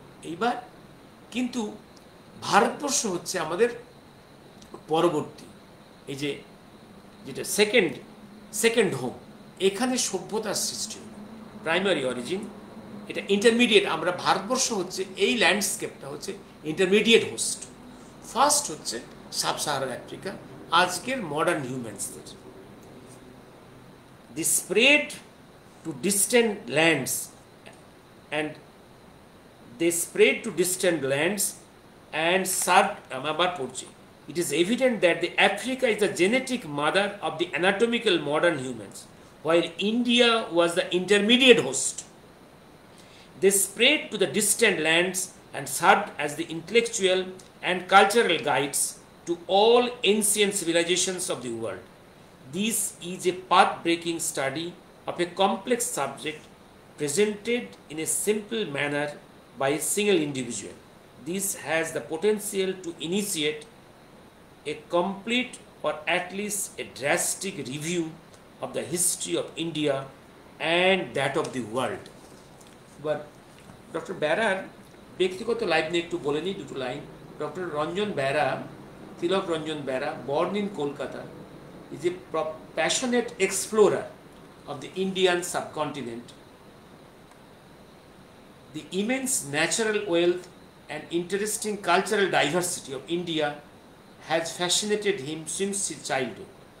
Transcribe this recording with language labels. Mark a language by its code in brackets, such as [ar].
[bn] এইবার কিন্তু ভারতবর্ষ হচ্ছে আমাদের পরবর্তী, এই যে যেটা সেকেন্ড হোম, এখানে সভ্যতার সৃষ্টি হল, প্রাইমারি অরিজিন, এটা ইন্টারমিডিয়েট। আমরা ভারতবর্ষ হচ্ছে এই ল্যান্ডস্কেপটা হচ্ছে ইন্টারমিডিয়েট হোস্ট, ফার্স্ট হচ্ছে সাব সাহারান আফ্রিকা, আজকের modern হিউম্যানসদের। [en] the spread to distant lands and they spread to distant lands and serve, [bn] আমি আবার পড়ছি, [en] it is evident that the Africa is the genetic mother of the anatomical modern humans, while India was the intermediate host. They spread to the distant lands and served as the intellectual and cultural guides to all ancient civilizations of the world. This is a path-breaking study of a complex subject presented in a simple manner by a single individual. This has the potential to initiate a complete or at least a drastic review of the history of India and that of the world. But Dr. [bn] Berar ব্যক্তিগত life নিয়ে একটু বলে নিই 2 line. [en] Doctor Ranjan Bera, Tilak Ranjan Bera, born in Kolkata, is a passionate explorer of the Indian subcontinent. The immense natural wealth and interesting cultural diversity of India has fascinated him since his childhood.